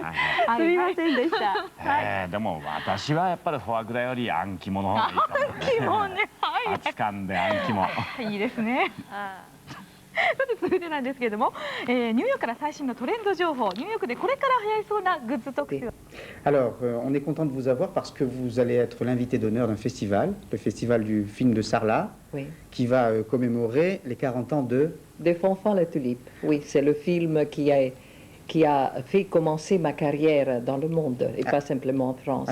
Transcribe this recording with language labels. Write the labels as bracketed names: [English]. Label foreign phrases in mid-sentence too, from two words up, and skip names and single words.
[Japanese] すみませんでした。でも私はやっぱりフォアグラよりあん肝の方がいいかも。あん肝ね、熱燗であん肝。いいですね。それでなんですけれども、ニューヨークから最新のトレンド情報、ニューヨークでこれから流行りそうなグッズ特集。 [French] Alors, on est content de vous avoir parce que vous allez être l'invité d'honneur d'un festival, le festival du film de Sarlat, qui va commémorer les 40 ans de Fanfan la Tulipe. Oui, c'est le film qui a fait commencer ma carrière dans le monde et pas simplement en France.